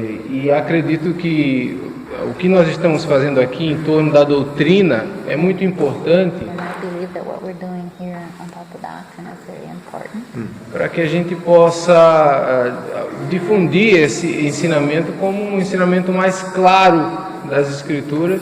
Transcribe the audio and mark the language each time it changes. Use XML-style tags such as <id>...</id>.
<pt>E acredito que o que nós estamos fazendo aqui em torno da doutrina é muito importante</pt> <en>And I believe that what we're doing here on top of doctrine is very important.</en> <pt>para que a gente possa difundir esse ensinamento como um ensinamento mais claro das Escrituras</pt>